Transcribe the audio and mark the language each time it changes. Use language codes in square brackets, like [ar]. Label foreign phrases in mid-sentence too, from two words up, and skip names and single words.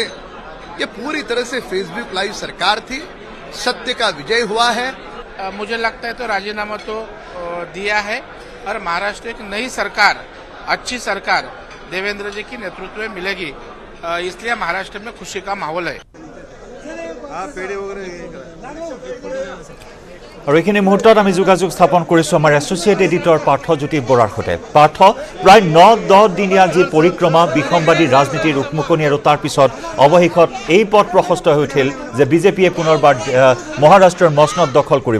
[hi] ये पूरी तरह से फेसबुक लाइव सरकार थी। सत्य का विजय हुआ है। मुझे लगता है तो राजीनामा तो दिया है और महाराष्ट्र एक नई सरकार, अच्छी सरकार देवेंद्र जी की नेतृत्व में मिलेगी, इसलिए महाराष्ट्र में खुशी का माहौल है। [as] আৰু এইখিনি মুহূৰ্তত আমি যোগাযোগ স্থাপন কৰিছোঁ আমাৰ [en] associate editor [as] পাৰ্থজ্যোতি বৰাৰ সৈতে। পাৰ্থ, প্ৰায় 9-10 দিনীয়া যি পৰিক্ৰমা, বিসম্বাদী ৰাজনীতিৰ উকমুকনি আৰু তাৰ পিছত অৱশেষত এই পথ প্ৰশস্ত হৈ উঠিল যে বিজেপিয়ে পুনৰবাৰ মহাৰাষ্ট্ৰৰ মসনদ দখল কৰিব।